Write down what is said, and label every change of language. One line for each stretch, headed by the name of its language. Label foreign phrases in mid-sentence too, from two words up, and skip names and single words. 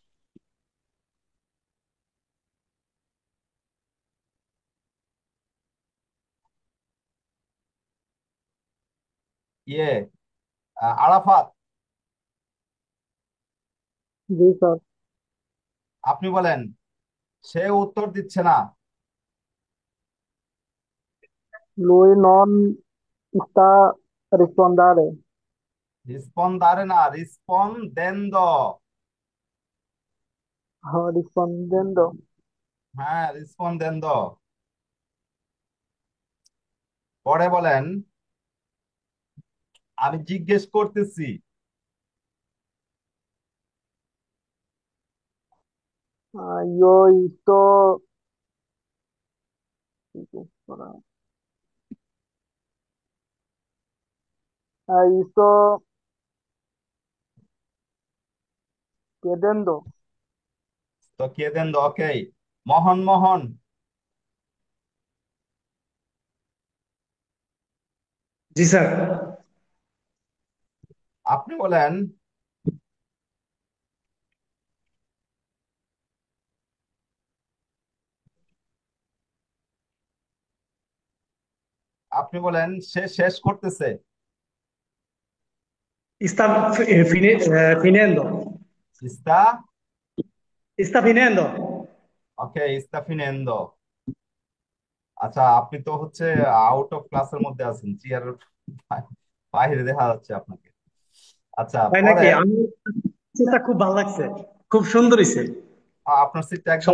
Bangla: ইয়ে আরাফাত জি স্যার। আপনি বলেন সে উত্তর দিচ্ছে না।
Italian: Lui non sta rispondere.
Bangla: রিসপন্দারে না, রিসপন্দেন্দ।
Italian: Rispondendo.
Bangla: হ্যাঁ, রিসপন্দেন্দ। পরে বলেন আমি জিজ্ঞেস করতেছি।
Italian: Io sto, sto chiedendo.
Bangla: তো কে দেন? ওকে, মোহন, মোহন জি স্যার। আপনি বলেন আপনি বলেন সে শেষ করতেছে।
Italian: Sta finendo. ইস্তা, Sta finendo. ওকে, sta finendo.
Bangla: আচ্ছা আপনি তো হচ্ছে
English: out of
Bangla: ক্লাসের মধ্যে আছেন, চেয়ার বাইরে দেখা যাচ্ছে আপনাকে। আচ্ছা তাই নাকি? পরের, আমি সেটা খুব ভালো লাগছে, খুব সুন্দর হয়েছে। আপনার সিটটা একদম